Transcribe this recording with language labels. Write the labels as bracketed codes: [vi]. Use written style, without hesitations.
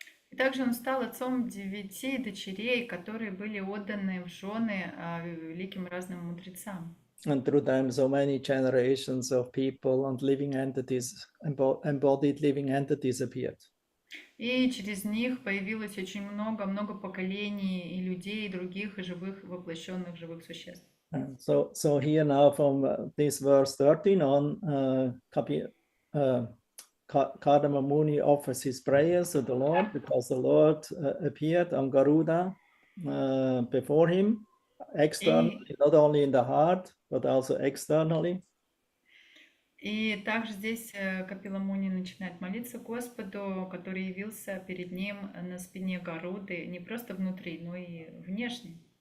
[ru] И также он стал отцом 9 дочерей, которые были отданы в жены великим разным мудрецам. [en] And through them, so many generations of people and living entities, embodied living entities appeared. [ru] И через них появилось очень много поколений и людей, и других, и живых, воплощенных живых существ. [en] So here now from this verse 13 on, Kardama Muni offers his prayers to the Lord because the Lord appeared on Garuda before him, externally, not only in the heart, but also externally. [ru] И также здесь Капила Муни начинает молиться Господу, который явился перед ним на спине Гаруды, не просто внутри, но и внешне.